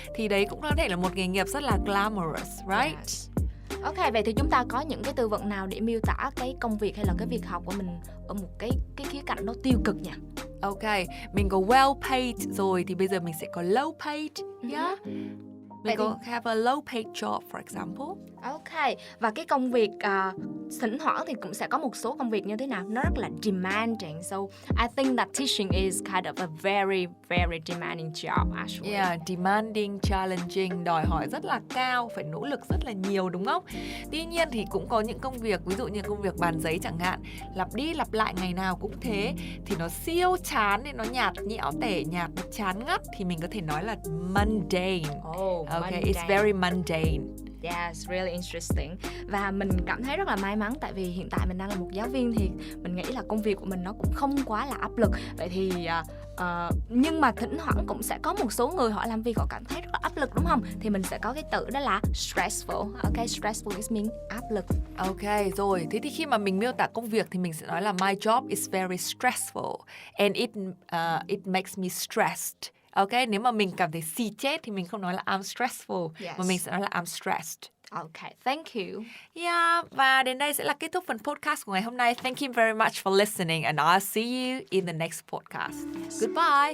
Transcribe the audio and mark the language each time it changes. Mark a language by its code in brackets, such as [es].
[vi] Thì đấy cũng có thể là một nghề nghiệp rất là glamorous, right? [en] Yes. [vi] Ok, vậy thì chúng ta có những cái từ vựng nào để miêu tả cái công việc hay là cái việc học của mình ở một cái khía cạnh nó tiêu cực nhỉ? Ok, mình có well paid rồi, thì bây giờ mình sẽ có low paid. [en] Yeah. [vi] Mình có [en] have a low paid job, for example. [vi] Ok, và cái công việc thỉnh thoảng thì cũng sẽ có một số công việc như thế nào? Nó rất là demanding. [en] So I think that teaching is kind of a very, very demanding job actually. Yeah, demanding, challenging, [vi] đòi hỏi rất là cao, phải nỗ lực rất là nhiều, đúng không? Tuy nhiên thì cũng có những công việc, ví dụ như công việc bàn giấy chẳng hạn, lặp đi lặp lại ngày nào cũng thế, thì nó siêu chán, thì nó nhạt nhẽo tẻ nhạt, nó chán ngắt, thì mình có thể nói là mundane. [en] Okay, it's very mundane. Yes, really interesting. [vi] Và mình cảm thấy rất là may mắn, tại vì hiện tại mình đang là một giáo viên, thì mình nghĩ là công việc của mình nó cũng không quá là áp lực. Vậy thì nhưng mà thỉnh thoảng cũng sẽ có một số người họ làm việc họ cảm thấy rất là áp lực, đúng không? Thì mình sẽ có cái từ đó là stressful. [en] Ok, stressful is mean [vi] áp lực. Ok, rồi. Thế thì khi mà mình miêu tả công việc thì mình sẽ nói là [en] my job is very stressful and it makes me stressed. [vi] Ok, nếu mà mình cảm thấy xì chết thì mình không nói là [en] I'm stressful, [vi] mà mình sẽ nói là [en] I'm stressed. Ok, thank you. [vi] Yeah, và đến đây sẽ là kết thúc phần podcast của ngày hôm nay. [en] Thank you very much for listening and I'll see you in the next podcast. Goodbye.